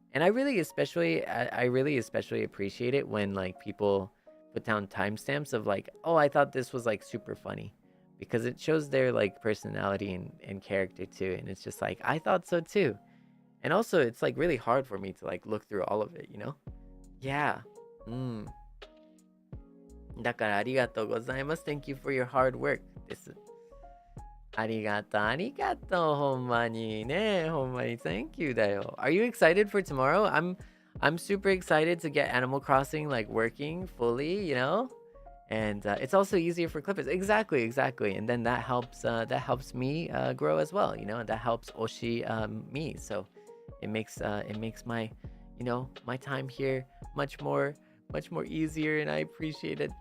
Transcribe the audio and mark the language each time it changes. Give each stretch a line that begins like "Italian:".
English: And I really especially appreciate it when like people put down timestamps of like, oh, I thought this was like super funny, because it shows their like personality and character too. And it's just like, I thought so too. And also it's like really hard for me to like look through all of it, Yeah.
Japanese: だからありがとうございます。
English: Thank you for your hard work です。
Japanese: ありがとう、ありがとう、ほんまにね、ほんまに
English: Thank you
Japanese: だよ。
English: Are you excited for tomorrow? I'm super excited to get Animal Crossing like working fully, And it's also easier for clippers. Exactly. And then that helps me grow as well, and that helps Oshi me. So it makes my my time here much more easier, and I appreciate it.